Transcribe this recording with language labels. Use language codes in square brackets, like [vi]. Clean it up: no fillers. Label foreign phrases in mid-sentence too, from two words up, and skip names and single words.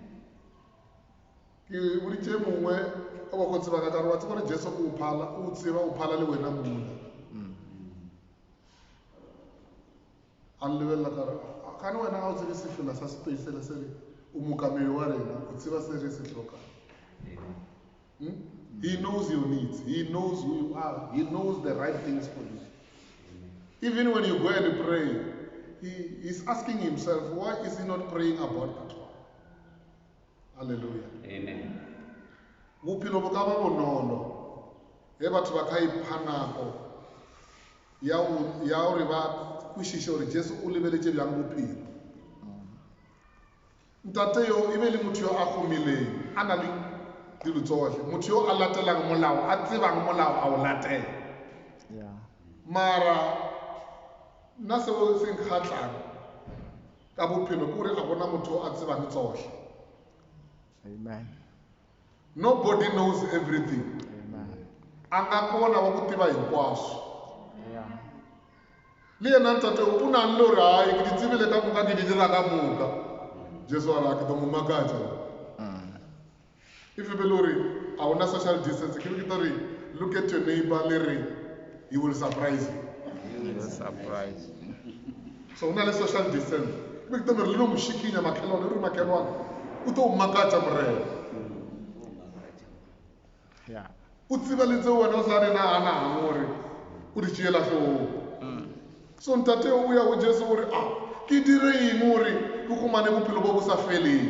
[nso] Ke boditše mongwe o ba go tseba ka re wa tseba gore Jesu o tseba o phala le wena monna. A lebelela ka re ka ne wena ga o tsebe sefela sa space le se re o mokamedi wa rena o tseba se re se tlhokang. [en] He knows your needs. He knows who you are. He knows the right things for you. Even when you go and pray, he is asking himself, why is he not praying about that one? Hallelujah. Amen. [nso] Bophelo bo ka ba bonolo ge batho ba ka ipha nako ya gore ba kwešiše gore Jesu o lebeletše bjang bophelo. Ntate yo e be le motho yo a humileng, a na le dilo tsohle, motho yo a latelang molao, a tsebang molao a o latela. Mara nna seo se nkgatlang ka bophelo ke gore a bona motho a tsebang tsohle. Amen. [en] Nobody knows everything. Amen. [ts] A nga kona wa ku tiva hinkwaswo. [nso] Le yena ntate o na le gore hayi ke di tsebile ka moka ke di dira ka moka. Jesu a re ke tlo mo makatša. [en] If you believe [nso] a una [en] social distance, [nso] ke be ke tlo re [en] look at your neighbor [nso] le re [en] he will surprise you. He will surprise. [nso] So una le [en] social distance. [nso] Ke be ke tlo re le no mo šikinya makhelwane re makhelwane o tlo makatša morena. O tseba le tseo wena o sa re naganang gore o di tšeela hlooho. So ntate o ya go Jesu gore ke dire eng gore ke khumane bophelo bo bo sa feleng.